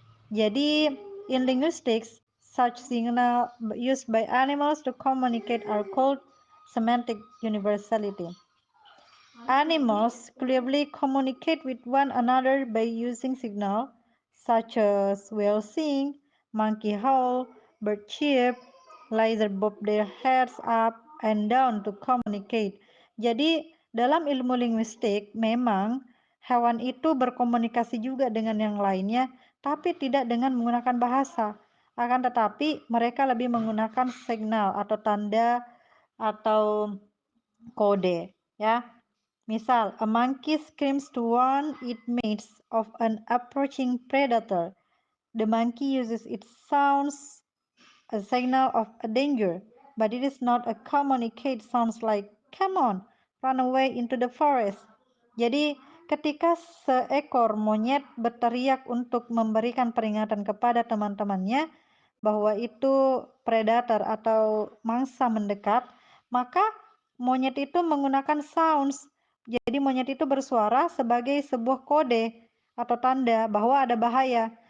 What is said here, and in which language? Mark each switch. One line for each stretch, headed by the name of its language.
Indonesian: Jadi,
English: in linguistics, such signal used by animals to communicate are called semantic universality. Animals clearly communicate with one another by using signal such as whale sing, monkey howl, bird chirp, lizard bob their heads up and down to communicate.
Indonesian: Jadi dalam ilmu linguistik memang hewan itu berkomunikasi juga dengan yang lainnya, tapi tidak dengan menggunakan bahasa. Akan tetapi mereka lebih menggunakan signal atau tanda atau kode, ya. Misal,
English: a monkey screams to warn its mates of an approaching predator. The monkey uses its sounds a signal of a danger, but it is not a communicate sounds like come on, run away into the forest.
Indonesian: Jadi, ketika seekor monyet berteriak untuk memberikan peringatan kepada teman-temannya bahwa itu predator atau mangsa mendekat, maka monyet itu menggunakan sounds. Jadi monyet itu bersuara sebagai sebuah kode atau tanda bahwa ada bahaya.